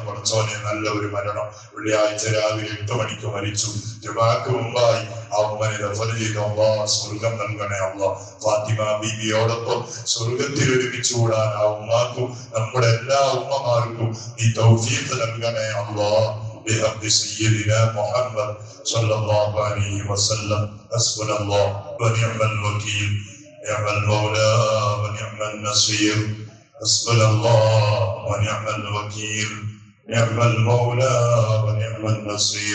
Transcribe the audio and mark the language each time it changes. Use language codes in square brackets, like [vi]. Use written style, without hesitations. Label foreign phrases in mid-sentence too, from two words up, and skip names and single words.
[ml] പടച്ചോനെ നല്ല ഒരു മരണം. വെള്ളിയാഴ്ച രാവിലെ 8 മണിക്ക് മരിച്ചു. ജുമാക്ക് മുമ്പായി ആ ഉമ്മനെ ദഫൻ ചെയ്തു. അല്ലാഹ് സ്വർഗം നൽകണേ അല്ലാഹ്. ഫാത്തിമ ബീവിയോടൊപ്പം സ്വർഗത്തിൽ ഒരുമിച്ച് കൂടാൻ ആ ഉമ്മാക്കും നമ്മുടെ എല്ലാ ഉമ്മമാർക്കും നീ തൗഫീഖ് നൽകണേ അല്ലാഹ്. [ar] بحق سيدنا محمد صلى الله عليه وسلم. حسبنا الله ونعم الوكيل، نعم المولى ونعم النصير. حسبنا الله ونعم الوكيل، نعم المولى ونعم النصير.